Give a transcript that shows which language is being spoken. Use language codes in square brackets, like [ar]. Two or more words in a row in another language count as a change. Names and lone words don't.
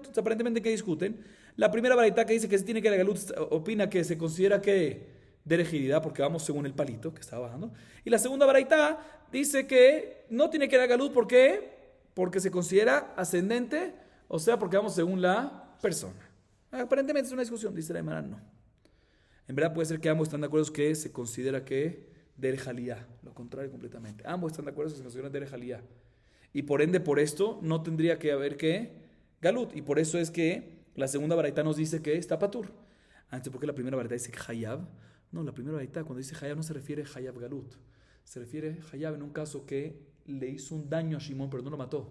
[es] Entonces, aparentemente, ¿qué discuten? La primera baraita que dice que sí tiene que ir al galut opina que se considera que de rigididad porque vamos según el palito que estaba bajando. Y la segunda baraita dice que no tiene que ir al galut porque se considera ascendente, o sea, porque vamos según la persona. Aparentemente es una discusión, dice la Gemara, no. En verdad puede ser que ambos están de acuerdo que se considera que [he] דרך עלייה, [es] lo contrario completamente. Ambos están de acuerdo que se considera [he] דרך עלייה. [es] Y por ende, por esto, no tendría que haber galut. Y por eso es que la segunda baraita nos dice que está patur. Antes, ¿por qué la primera baraita dice hayab? No, la primera baraita cuando dice hayab no se refiere a [he] חייב גלות. [es] Se refiere a hayab en un caso que le hizo un daño a Shimón, pero no lo mató.